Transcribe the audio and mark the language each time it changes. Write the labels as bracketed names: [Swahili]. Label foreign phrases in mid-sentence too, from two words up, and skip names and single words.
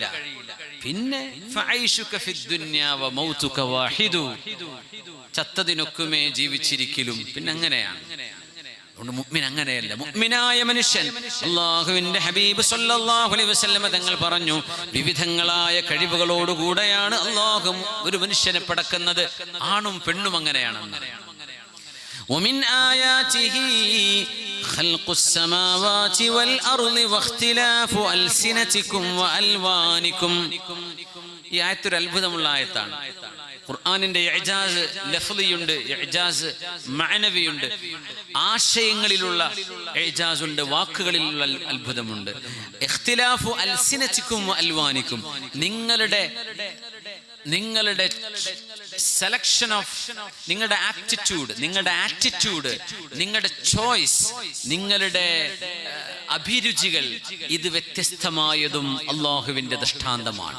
[Malayalam] പിന്നെ ചത്തതിനൊക്കുമേ ജീവിച്ചിരിക്കലും. പിന്നെ അങ്ങനെയാണ്. മുഅ്മിൻ അങ്ങനെയല്ല. മുഅ്മിനായ മനുഷ്യൻ, അല്ലാഹുവിന്റെ ഹബീബ് [Arabic] صلى الله عليه وسلم [Malayalam] തങ്ങൾ പറഞ്ഞു, വിവിധങ്ങളായ കഴിവുകളോടുകൂടെയാണ് അല്ലാഹു ഒരു മനുഷ്യനെ പടക്കുന്നത്. ആണും പെണ്ണും അങ്ങനെയാണെന്ന്. [Arabic] ومن آياته خلق السماوات والأرض واختلاف ألسنتكم وألوانكم. [Malayalam] ഈ ആയത്തൊരു അത്ഭുതമുള്ള ആയത്താണ്. ഖുർആനിന്റെ ഇഅ്ജാസ് ലഫ്ളിയുണ്ട്, ഇഅ്ജാസ് മഅനവിയുണ്ട്. ആശയങ്ങളിലുള്ള ഇഅ്ജാസ് ഉണ്ട്, വാക്കുകളിലുള്ള അത്ഭുതമുണ്ട്. [Arabic] اختلاف ألسنتكم وألوانكم, [Malayalam] നിങ്ങളുടെ [English] selection of, [Malayalam] നിങ്ങളുടെ ആപ്റ്റിറ്റ്യൂഡ്, നിങ്ങളുടെ ആറ്റിറ്റ്യൂഡ്, നിങ്ങളുടെ ചോയ്സ്, നിങ്ങളുടെ അഭിരുചികൾ, ഇത് വ്യത്യസ്തമായതും അള്ളാഹുവിന്റെ ദൃഷ്ടാന്തമാണ്.